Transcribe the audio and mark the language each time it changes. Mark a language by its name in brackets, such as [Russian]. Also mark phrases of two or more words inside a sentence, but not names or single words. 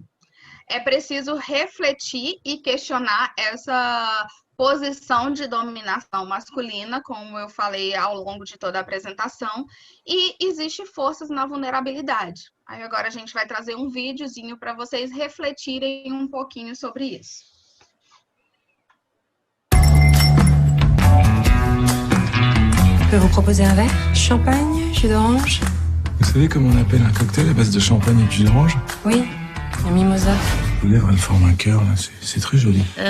[Portuguese] É preciso refletir e questionar essa posição de dominação masculina, como eu falei ao longo de toda a apresentação, e existe forças na vulnerabilidade. Aí agora a gente vai trazer um videozinho para vocês refletirem um pouquinho sobre isso. [French] Je peux vous proposer un verre? Champagne, jus d'orange? Vous savez comment on appelle un cocktail à base de champagne et de jus d'orange? Oui, un mimosa. Vos lèvres, elles forment un cœur, là. C'est très joli.